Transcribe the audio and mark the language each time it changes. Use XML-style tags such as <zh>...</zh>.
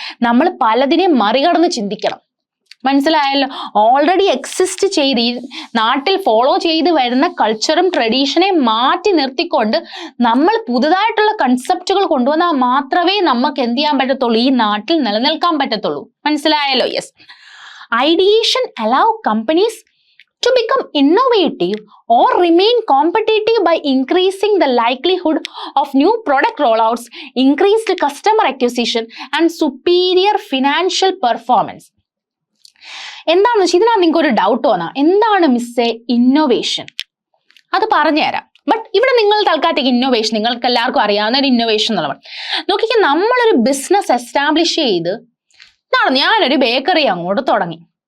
<ml>നമ്മൾ പലതിനെയും മറികടന്ന് ചിന്തിക്കണം. മനസ്സിലായല്ലോ? ഓൾറെഡി എക്സിസ്റ്റ് ചെയ്ത് ഈ നാട്ടിൽ ഫോളോ ചെയ്ത് വരുന്ന കൾച്ചറും ട്രഡീഷനെ മാറ്റി നിർത്തിക്കൊണ്ട് നമ്മൾ പുതുതായിട്ടുള്ള കൺസെപ്റ്റുകൾ കൊണ്ടുവന്നാൽ മാത്രമേ നമുക്ക് എന്ത് ചെയ്യാൻ പറ്റത്തുള്ളൂ? ഈ നാട്ടിൽ നിലനിൽക്കാൻ പറ്റത്തുള്ളൂ. മനസ്സിലായല്ലോ? Yes.</ml> <en>Ideation allow companies to become innovative or remain competitive by increasing the likelihood of new product rollouts, increased customer acquisition and superior financial performance.</en> <ml>എന്താണെന്ന് വെച്ചാൽ ഇതിനകത്ത് നിങ്ങൾക്ക് ഒരു ഡൗട്ട് വന്നാ, എന്താണ് മിസ്സേ ഇന്നോവേഷൻ? അത് പറഞ്ഞുതരാം. ബട്ട് ഇവിടെ നിങ്ങൾ തൽക്കാലത്തേക്ക് ഇന്നോവേഷൻ, നിങ്ങൾക്ക് എല്ലാവർക്കും അറിയാവുന്ന ഒരു ഇന്നോവേഷൻ എന്നുള്ളത് നോക്കിക്കാൻ, നമ്മളൊരു ബിസിനസ് എസ്റ്റാബ്ലിഷ് ചെയ്ത് ഞാനൊരു ബേക്കറി അങ്ങോട്ട് തുടങ്ങി.</ml>